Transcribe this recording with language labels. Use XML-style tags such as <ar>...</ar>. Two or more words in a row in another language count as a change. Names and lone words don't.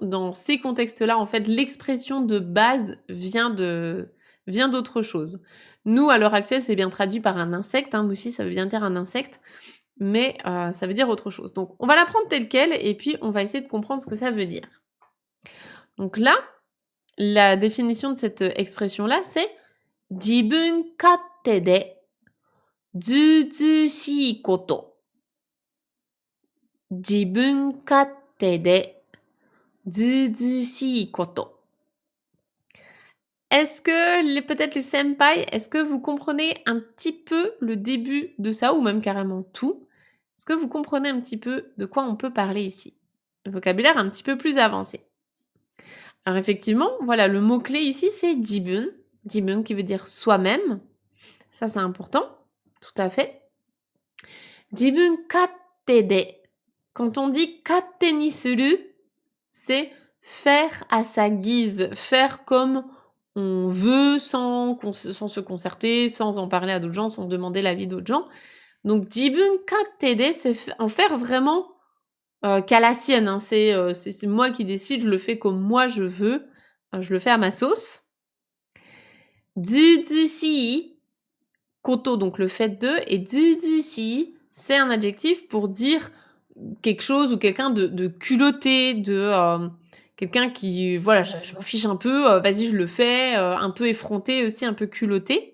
<fr>Dans ces contextes-là, en fait, l'expression de base vient d'autre chose. Nous, à l'heure actuelle, c'est bien traduit par un insecte. Hein. Mushi, ça veut bien dire un insecte, mais ça veut dire autre chose. Donc, on va la prendre telle quelle, et puis on va essayer de comprendre ce que ça veut dire. Donc là, la définition de cette expression-là, c'est «</fr> <ja>自分勝手で図々しいこと ». 自分勝手で図々しいこと.</ja> <fr>Est-ce que, peut-être les senpai, est-ce que vous comprenez un petit peu le début de ça, ou même carrément tout? Est-ce que vous comprenez un petit peu de quoi on peut parler ici? Le vocabulaire un petit peu plus avancé. Alors effectivement, voilà, le mot-clé ici, c'est jibun. Jibun qui veut dire soi-même. Ça, c'est important. Tout à fait.</fr> <ja>自分勝手で.</ja> <fr>Quand on dit</fr> <ja>勝手にする,</ja> <fr>c'est faire à sa guise, faire comme on veut sans se concerter, sans en parler à d'autres gens, sans demander l'avis d'autres gens. Donc</fr> <ja>自分勝手で,</ja> <fr>c'est en faire vraiment qu'à la sienne. Hein. C'est moi qui décide, je le fais comme moi je veux, je le fais à ma sauce.</fr> <ja>図々しい、こと,</ja> <fr>donc le fait de, et zuzushii, c'est un adjectif pour dire quelque chose ou quelqu'un de culotté, quelqu'un qui, voilà, je m'en fiche un peu, vas-y, je le fais, un peu effronté aussi, un peu culotté.</fr>